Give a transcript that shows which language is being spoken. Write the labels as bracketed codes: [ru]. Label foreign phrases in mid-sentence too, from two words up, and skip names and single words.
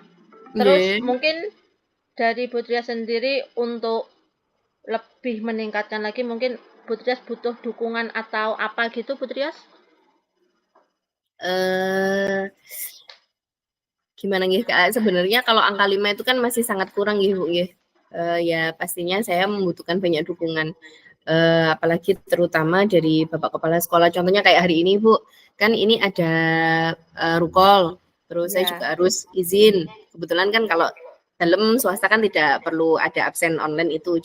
[id] Terus mungkin dari Bu Trias sendiri untuk lebih meningkatkan lagi mungkin Bu Trias butuh dukungan atau apa gitu Bu Trias? Gimana nggih, Kak, sebenarnya kalau angka 5 itu kan masih sangat kurang nggih, Bu, nggih. Ya pastinya saya membutuhkan banyak dukungan, apalagi terutama dari Bapak Kepala Sekolah. Contohnya kayak hari ini, Bu, kan ini ada, rukol, terus saya Ya, juga harus izin. Kebetulan kan kalau dalam swasta kan tidak perlu ada absen online itu.